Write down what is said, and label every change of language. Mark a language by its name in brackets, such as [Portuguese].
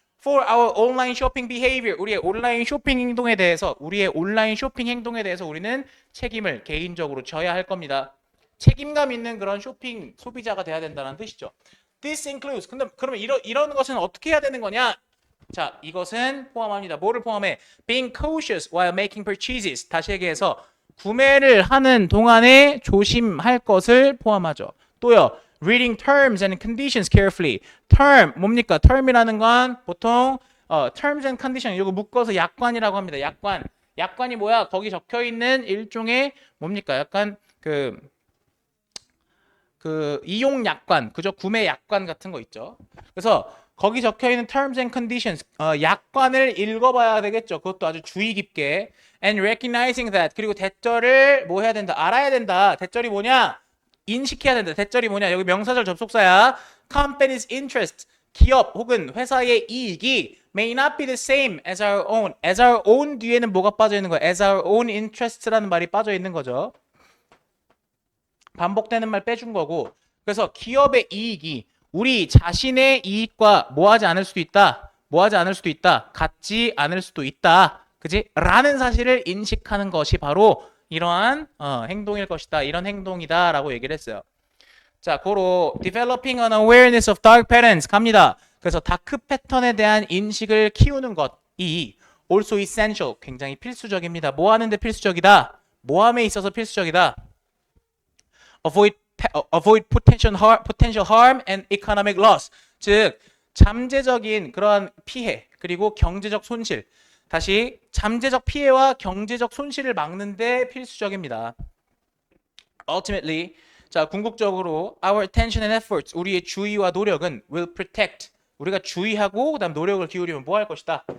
[English] For our online shopping behavior, [Korean] 우리의 온라인 쇼핑 행동에 대해서 우리는 책임을 개인적으로 져야 할 겁니다. 책임감 있는 그런 쇼핑 소비자가 돼야 된다는 뜻이죠. [English] This includes, [Korean] 근데 그러면 이런 것은 어떻게 해야 되는 거냐? 자, 이것은 포함합니다. 뭐를 포함해? [English] Being cautious while making purchases. [Korean] 다시 얘기해서 구매를 하는 동안에 조심할 것을 포함하죠. 또요. [English] Reading terms and conditions carefully. [Korean] term 뭡니까? term이라는 건 보통 terms and condition 이거 묶어서 약관이라고 합니다. 약관이 뭐야? 거기 적혀 있는 일종의 뭡니까? 약간 그 이용 약관, 그죠? 구매 약관 같은 거 있죠. 그래서 거기 적혀 있는 terms and conditions 약관을 읽어봐야 되겠죠. 그것도 아주 주의 깊게. [English] And recognizing that, [Korean] 그리고 대절을 뭐 해야 된다? 알아야 된다. 대절이 뭐냐? 인식해야 된다. 대절이 뭐냐? 여기 명사절 접속사야. [English] Company's interest, [Korean] 기업 혹은 회사의 이익이 [English] may not be the same as our own. [Korean] as our own 뒤에는 뭐가 빠져 있는 거야? as our own interest라는 말이 빠져 있는 거죠. 반복되는 말 빼준 거고. 그래서 기업의 이익이 우리 자신의 이익과 뭐하지 않을 수도 있다. 같지 않을 수도 있다. 그지? 라는 사실을 인식하는 것이 바로 이러한 행동일 것이다. 이런 행동이다 라고 얘기를 했어요. 자, 고로 [English] developing an awareness of dark patterns [Korean] 갑니다. 그래서 다크 패턴에 대한 인식을 키우는 것이 also essential, 굉장히 필수적입니다. 뭐 하는데 필수적이다? 모함에 있어서 필수적이다. [English] Avoid potential harm and economic loss. [Korean] 즉, 잠재적인 그런 피해 그리고 경제적 손실. 다시 잠재적 피해와 경제적 손실을 막는데 필수적입니다. Ultimately, 자 궁극적으로 [English] our attention and efforts, [Korean] 우리의 주의와 노력은 [English] will protect, [Korean] 우리가 주의하고 그다음 노력을 기울이면 뭐 할 것이다?